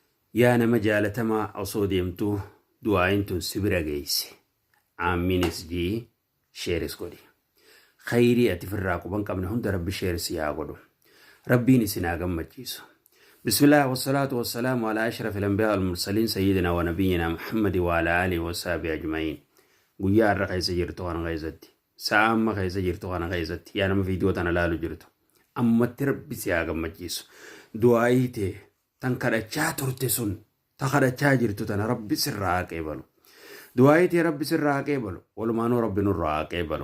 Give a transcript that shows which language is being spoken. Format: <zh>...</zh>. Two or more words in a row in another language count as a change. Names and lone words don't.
<om>yaa nama jaalatamaa osoo deemtuu du'aayin tun sibira geesse. Aaminis jii sheeris godhi. Khayrii ati firraa quban qabne hunda rabbi sheeris yaa godhu. Rabbiin isin haa gammachiisu.</om> <ar>بسم الله والصلاة والسلام على أشرف الأنبياء والمرسلين سيدنا ونبينا محمد وعلى آله وصحبه أجمعين.</ar> <om>Guyyaa har'a keessa jirtu kana keessatti, sa'a amma keessa jirtu kana keessatti yaa nama viidiyoo tana laalu jirtu. Ammatti rabbi si haa gammachiisu. Du'aayii ta'e tan kadhachaa turte sun ta kadhachaa jirtu tana rabbi sirraa haa qeebalu. Du'aayii ta'e rabbi sirraa haa qeebalu. Walumaanuu rabbi nurraa haa qeebalu.</om>